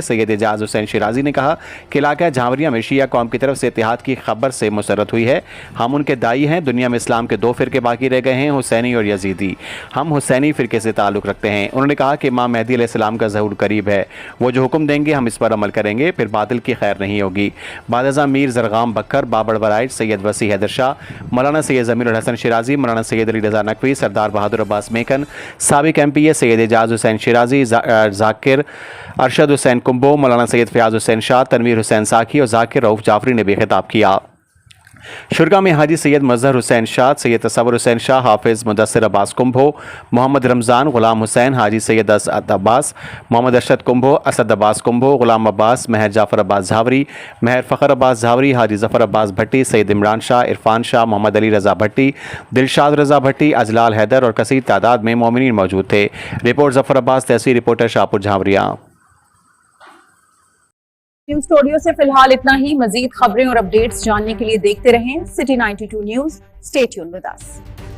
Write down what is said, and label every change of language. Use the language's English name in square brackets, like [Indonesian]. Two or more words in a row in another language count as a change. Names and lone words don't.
[Urdu] سید اعجاز حسین شیرازی نے کہا کہ علاقہ جھاوریا میں شیعہ قوم کی طرف سے اتحاد کی خبر سے مسرت ہوئی ہے. ہم ان کے داعی ہیں. دنیا میں اسلام کے دو فرقے باقی رہ گئے ہیں، حسینی اور یزیدی۔ ہم حسینی فرقے سے تعلق رکھتے ہیں. انہوں نے کہا کہ امام مہدی علیہ السلام کا ظہور قریب ہے۔ وہ جو حکم دیں گے ہم اس پر عمل کریں گے، پھر باطل کی خیر نہیں ہوگی. بادشاہ میر ضرغام بکر، بابر وڑائچ، سید وصی حیدر شاہ، مولانا سید ضمیرالحسن شیرازی، مولانا سید علی رضا نقوی، سردار بہادر عباس میکن، سابق MPA سید اعجاز حسین شیرازی، ذاکر ارشد حسین کمبو، مولانا سید فیاض حسین شاہ، تنویر حسین ساقی اور ذاکر رؤف جعفری نے بھی خطاب کیا. شرکاء میں حاجی سید مظہر حسین شاہ، سید تصور حسین شاہ، حافظ مدثر عباس کمبو، محمد رمضان، غلام حسین، حاجی سید اسد عباس، محمد ارشد کمبو، اسد عباس کمبو، غلام عباس، مہر جعفر عباس جھاوری، مہر فخر عباس جھاوری، حاجی ظفر عباس بھٹی، سید عمران شاہ، عرفان شاہ، محمد علی رضا بھٹی، دلشاد رضا بھٹی، اجلال حیدر اور کثیر تعداد میں مومنین موجود تھے. رپورٹ ظفر عباس، تحصیل رپورٹر شاہپور جھاوریا. نیوز اسٹوڈیو سے فی الحال اتنا ہی. مزید خبریں اور اپڈیٹس جاننے کے لیے دیکھتے رہیں سٹی 92 نیوز. [English] Stay tuned with us.